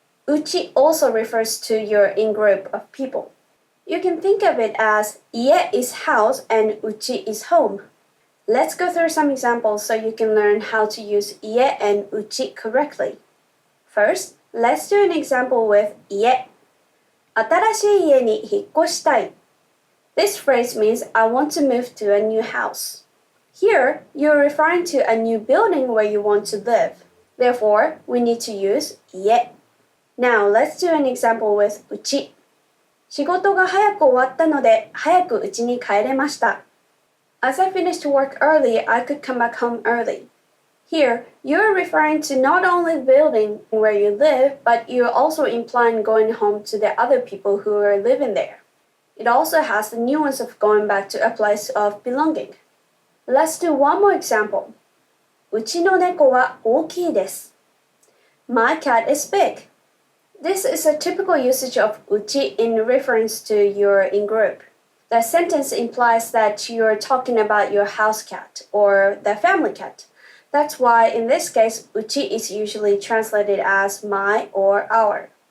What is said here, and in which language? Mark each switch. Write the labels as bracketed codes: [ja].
[en] Uchi also refers to your in-group of people. You can think of it as ie is house and uchi is home. Let's go through some examples so you can learn how to use ie and uchi correctly. First, let's do an example with ie. [ja] 新しい家に引っ越したい. [en] This phrase means I want to move to a new house. Here, you're referring to a new building where you want to live. Therefore, we need to use ie. Now, let's do an example with うち. [ja] 仕事が早く終わったので、早く家に帰れました. [en] As I finished work early, I could come back home early. Here, you're referring to not only the building where you live, but you're also implying going home to the other people who are living there. It also has the nuance of going back to a place of belonging. Let's do one more example. [ja] うちの猫は大きいです. [en] My cat is big. This is a typical usage of uchi in reference to your in-group. The sentence implies that you're talking about your house cat or the family cat. That's why in this case, uchi is usually translated as my or our.